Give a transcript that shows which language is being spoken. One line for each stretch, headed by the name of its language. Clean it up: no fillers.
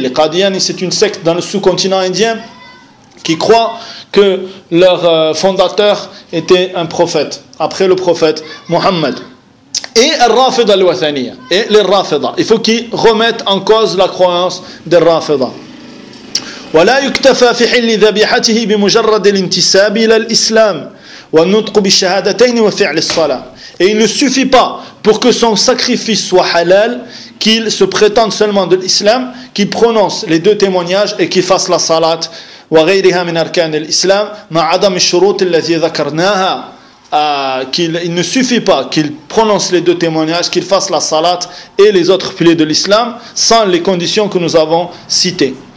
French: Les Qadiani, c'est une secte dans le sous-continent indien qui croit que leur fondateur était un prophète, après le prophète Mohammed. Et
Arabic: الرافضة الوثنية,
French: et les Rafida. Il faut qu'ils remettent en cause la croyance des Rafida.
Arabic: ولا يكتفى في حل ذبيحته بمجرد الانتساب الى الاسلام والنطق بالشهادتين وفعل الصلاه.
French: Et il ne suffit pas pour que son sacrifice soit halal qu'il se prétende seulement de l'islam, qu'il prononce les deux témoignages et qu'il fasse la salat
Arabic: وغيرها من اركان الاسلام مع عدم الشروط التي ذكرناها
French: qu'il ne suffit pas qu'il prononce les deux témoignages, qu'il fasse la salat et les autres piliers de l'islam sans les conditions que nous avons citées.